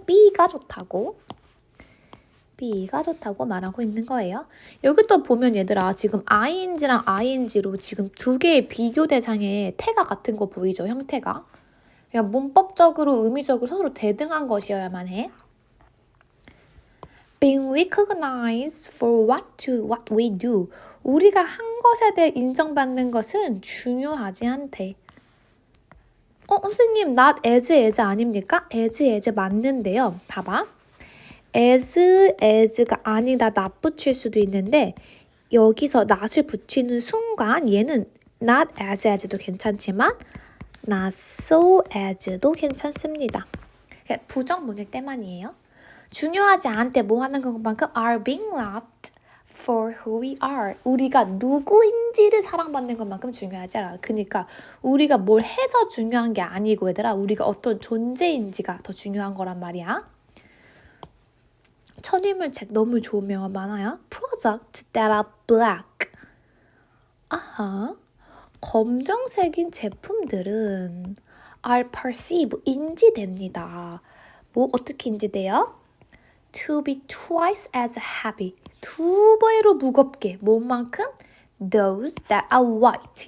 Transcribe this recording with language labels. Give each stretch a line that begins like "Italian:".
Korean: B가 좋다고. B가 좋다고 말하고 있는 거예요. 여기 또 보면 얘들아 지금 ing랑 ing로 지금 두 개의 비교 대상의 태가 같은 거 보이죠? 형태가. 그냥 문법적으로 의미적으로 서로 대등한 것이어야만 해.
English: Being recognized for what we do.
Korean: 우리가 한 것에 대해 인정받는 것은 중요하지 않대. 선생님, not as 아닙니까? as 맞는데요. 봐봐. as가 아니다, not 붙일 수도 있는데 여기서 not을 붙이는 순간 얘는 not as도 괜찮지만 not so as도 괜찮습니다. 부정문일 때만이에요. 중요하지 않대 뭐 하는 것만큼
English: are being loved for who we are.
Korean: 우리가 누구인지를 사랑받는 것만큼 중요하지 않아. 그러니까 우리가 뭘 해서 중요한 게 아니고 얘들아 우리가 어떤 존재인지가 더 중요한 거란 말이야. 천일물 책 너무 좋은 명언 많아요.
English: Products that are black.
Korean: 아하. 검정색인 제품들은
English: are perceived,
Korean: 인지됩니다. 뭐 어떻게 인지돼요?
English: To be twice as heavy.
Korean: 2배로 무겁게. 뭐만큼?
English: Those that are white.